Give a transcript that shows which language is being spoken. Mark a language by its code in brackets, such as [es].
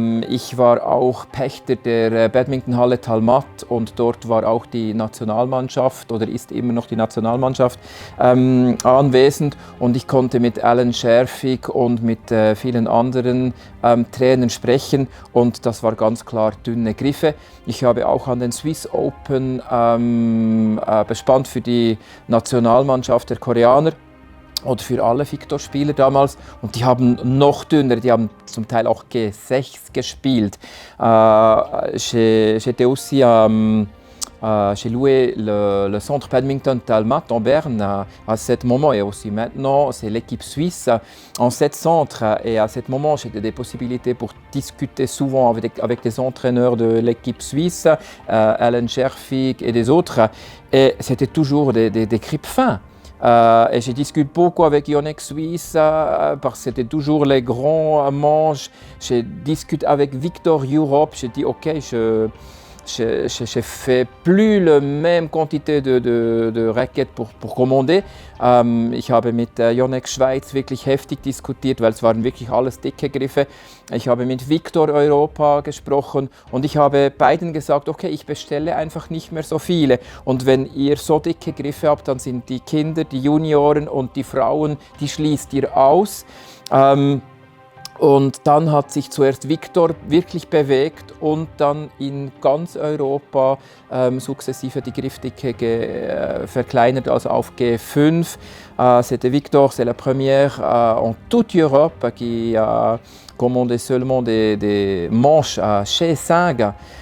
[de] Ich war auch Pächter der Badmintonhalle Talmat und dort war auch die Nationalmannschaft oder ist immer noch die Nationalmannschaft anwesend und ich konnte mit Alan Scherfig und mit vielen anderen Trainern sprechen und das war ganz klar dünne Griffe. Ich habe auch an den Swiss Open bespannt für die Nationalmannschaft der Koreaner oder für alle Victor-Spieler damals und die haben noch dünner, die haben zum Teil auch G6 gespielt. [fr] J'étais aussi j'ai loué le centre badminton Talmat en Berne à ce moment et aussi maintenant c'est l'équipe suisse en 7 centres et à ce moment j'ai des possibilités pour discuter souvent avec des entraîneurs de l'équipe suisse, Alan Scherfig et des autres et c'était toujours des grippes fins. Et je discute beaucoup avec Yonex Suisse parce que c'était toujours les grands manches. Je discute avec Victor Europe. Je dis ok, je fais plus la même quantité de Racket pour commander. [de] Ich habe mit Yonex Schweiz wirklich heftig diskutiert, weil es waren wirklich alles dicke Griffe. Ich habe mit Victor Europa gesprochen und ich habe beiden gesagt, okay, ich bestelle einfach nicht mehr so viele. Und wenn ihr so dicke Griffe habt, dann sind die Kinder, die Junioren und die Frauen, die schließt ihr aus. Und dann hat sich zuerst Victor wirklich bewegt und dann in ganz Europa sukzessive die Griffdicke verkleinert, also auf G5. [fr] C'était Victor, c'est la première en toute Europe qui a commandé seulement des manches à chez 5.